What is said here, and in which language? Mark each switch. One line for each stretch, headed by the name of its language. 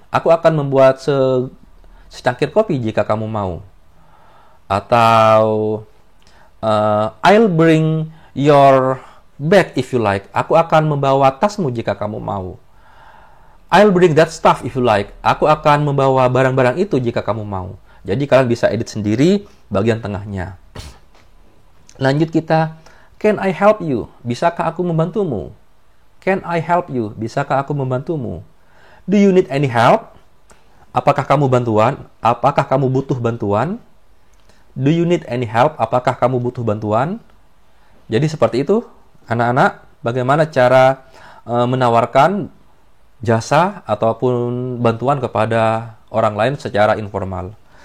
Indonesian: Aku akan membuat secangkir kopi jika kamu mau. Atau
English: I'll bring your bag if you like.
Indonesian: Aku akan membawa tasmu jika kamu mau.
English: I'll bring that stuff if you like.
Indonesian: Aku akan membawa barang-barang itu jika kamu mau. Jadi kalian bisa edit sendiri bagian tengahnya. Lanjut kita,
English: can I help you?
Indonesian: Bisakah aku membantumu?
English: Can I help you?
Indonesian: Bisakah aku membantumu?
English: Do you need any help?
Indonesian: Apakah kamu bantuan? Apakah kamu butuh bantuan?
English: Do you need any help?
Indonesian: Apakah kamu butuh bantuan? Jadi seperti itu, anak-anak, bagaimana cara menawarkan jasa ataupun bantuan kepada orang lain secara informal.